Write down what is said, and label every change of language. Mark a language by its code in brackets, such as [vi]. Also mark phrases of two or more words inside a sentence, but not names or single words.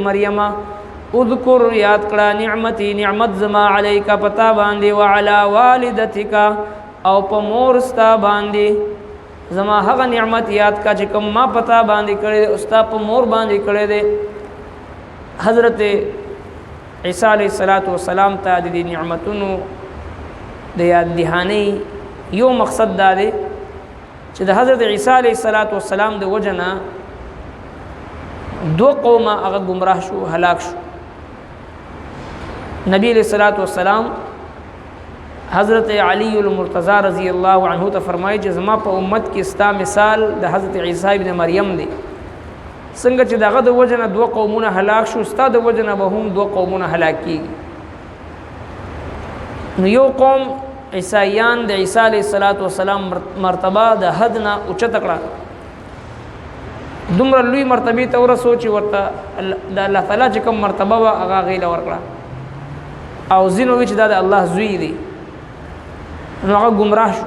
[ps] مریم اذکر یاد کړه نعمتي نعمت زما علیک پتا باندې [ar] وعلى والدتک [ps] او په مور ستا باندې زما هغه نعمت یاد کا چې کوم ما پتا باندې کړي استا په مور باندې کړي دي حضرت عیسی [ar] علیه السلام [ps] ته د نعمتونو د یاد دهانی یو مقصد دا دی چې د حضرت عیسی [ar] علیه السلام [ps] د وجنه دو قومه هغه گمراه شو هلاک شو نبی [ar] علیہ السلام [ps] حضرت علی المرتضی [ar] رضی اللہ عنہ [ps] ته فرمایي چې زما په امت کې ستا مثال د حضرت عیسی ابن مریم دی څنګه چې دغه د وجنه دوه قومونه هلاک شو ستا د وجنه به هم دوه قومونه هلاک کیږي نو یو قوم عیسایان د عیسی [ar] علیه السلام [ps] مرتبه د حد نه اوچت کړه دومره لوی مرتبه ته ورسو چې ورته د الله تعالی چې کوم مرتبه وا هغه غیله ورکړه او زینو چې دا د الله زوی دی نو هغه گمراه شو